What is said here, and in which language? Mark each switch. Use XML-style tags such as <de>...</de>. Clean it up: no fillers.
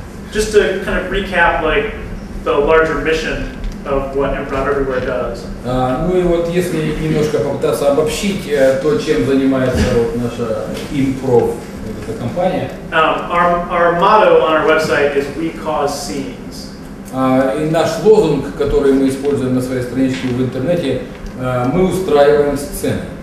<en>Just to kind of recap, like the larger mission of what Improv Everywhere does.</en> <ru>Ну и вот если немножко попытаться обобщить то, чем занимается вот наша Improv, эта компания.</ru> <en>Our motto on our website is "We cause scenes."</en> <ru>И наш лозунг, который мы используем на своей страничке в интернете, мы устраиваем сцены.</ru>